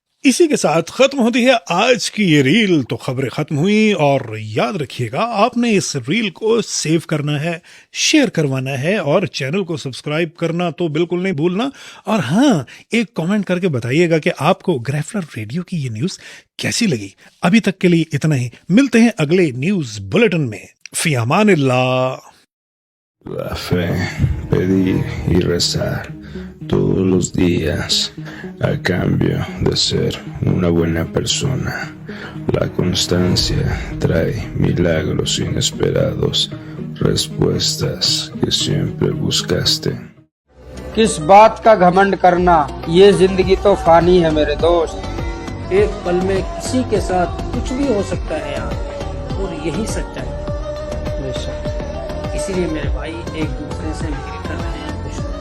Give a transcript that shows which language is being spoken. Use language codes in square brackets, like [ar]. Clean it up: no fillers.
[hi] इसी के साथ खत्म होती है आज की ये रील। तो खबरें खत्म हुई और याद रखिएगा आपने इस रील को सेव करना है, शेयर करवाना है और चैनल को सब्सक्राइब करना तो बिल्कुल नहीं भूलना। और हाँ, एक कमेंट करके बताइएगा कि आपको ग्रेफलर रेडियो की ये न्यूज़ कैसी लगी। अभी तक के लिए इतना ही, मिलते हैं अगले न्यूज़ बुलेटिन में। फी अमानिल्लाह। [es] La fe, pedir y rezar todos los días a cambio de ser una buena persona. La constancia trae milagros inesperados, respuestas que siempre buscaste. [hi] किस बात का घमंड करना, ये जिंदगी तो फानी है मेरे दोस्त। एक पल में किसी के साथ कुछ भी हो सकता है यार, और यही सच्चाई है। इसीलिए मेरे भाई एक दूसरे से मिलकर रहे हैं, खुश